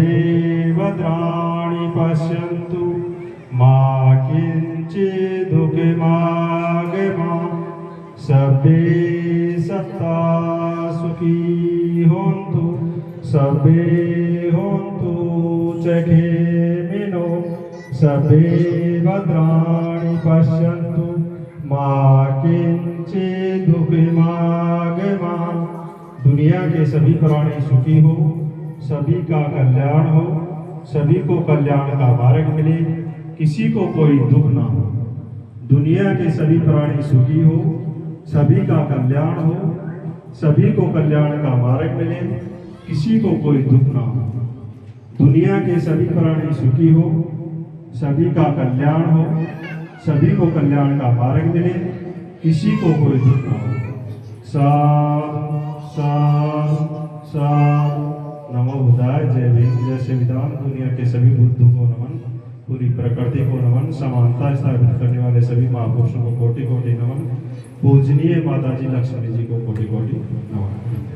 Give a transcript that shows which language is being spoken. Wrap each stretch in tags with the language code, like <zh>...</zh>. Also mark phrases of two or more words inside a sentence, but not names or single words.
<pi>भद्राणि पश्यन्तु मा किञ्चित् दुःखमागमा सर्वे सत्ता सुखी होन्तु सर्वे होन्तु जगेमिनो सर्वे भद्राणि पश्यन्तु मा किञ्चित् दुःखमागमा।</pi> <hi>दुनिया के सभी प्राणी सुखी हो, सभी का कल्याण हो, सभी को कल्याण का मार्ग मिले, किसी को कोई दुख ना हो। दुनिया के सभी प्राणी सुखी हो, सभी का कल्याण हो, सभी को कल्याण का मार्ग मिले, किसी को कोई दुख ना हो, दुनिया के सभी प्राणी सुखी हो, सभी का कल्याण हो, सभी को कल्याण का मार्ग मिले, किसी को कोई दुख ना हो।</hi> <pi>साधु साधु साधु। नमो बुद्धाय।</pi> <hi>जय भीम। जय संविधान। दुनिया के सभी बुद्धों को नमन, पूरी प्रकृति को नमन, समानता स्थापित करने वाले सभी महापुरुषों को कोटि कोटि नमन, पूजनीय माता जी लक्ष्मी जी को कोटि कोटि नमन।</hi>